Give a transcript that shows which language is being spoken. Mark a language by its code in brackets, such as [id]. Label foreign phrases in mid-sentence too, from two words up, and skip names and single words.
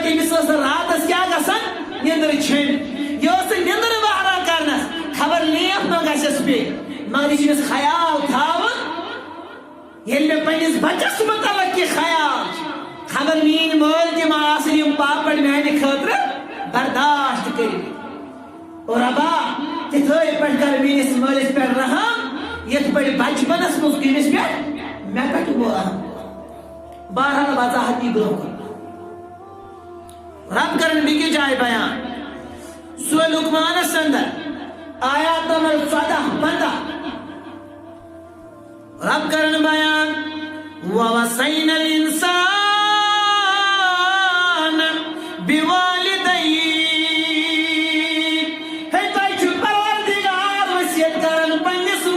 [ks] أمِس ٲس راتس کیاہ گژھان نیندر چھٔنۍ یہ ٲس نیندر وہران کرنس خبر لیپ ما گژھٮ۪س پیٚیہِ مگر یہِ چھُ أمِس خیال تھاوُن ییٚلہِ مےٚ پننِس بچس متعلق یہِ خیال چھُ خبر میٲنۍ مٲلۍ تہِ ما آسن یِم پاپڑ میانہِ خٲطرٕ برداشت کٔرِتھ اور ربا تِتھٲے پٲٹھۍ کر میٲنِس مٲلِس پٮ۪ٹھ رحم یتھ پٲٹھۍ بچپنس منٛز أمِس پٮ۪ٹھ مےٚ پٮ۪ٹھ گوٚو رحم بہرحال وضاحت یہ برونٛہہ رب کرن بیٚکہِ جایہِ بیان سورہ لقمانس اندر آیات نمبر 14-15 رب کرن بیان [ar] وَوَصَّيْنَا الْإِنسَانَ بِوَالِدَيْهِ [ks] ہے تۄہہِ چھُ پروردگار وصیت کران پننہِ